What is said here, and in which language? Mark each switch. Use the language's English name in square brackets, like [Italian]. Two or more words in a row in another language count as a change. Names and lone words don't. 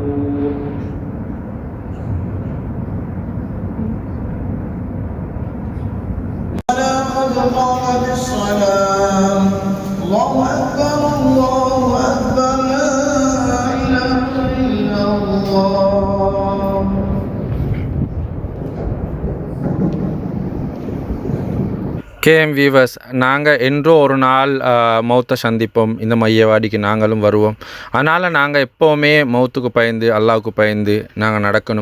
[Arabic] قد قامت الصلاة الله أكبر الله أكبر لا إله إلا الله. [Tamil] கேஎம் வீவர்ஸ், நாங்கள் என்றோ ஒரு நாள் மௌத்தை சந்திப்போம். இந்த மையவாடிக்கு நாங்களும் வருவோம். அதனால் நாங்கள் எப்போவுமே மௌத்துக்கு பயந்து அல்லாவுக்கு பயந்து நாங்கள் நடக்கணும்.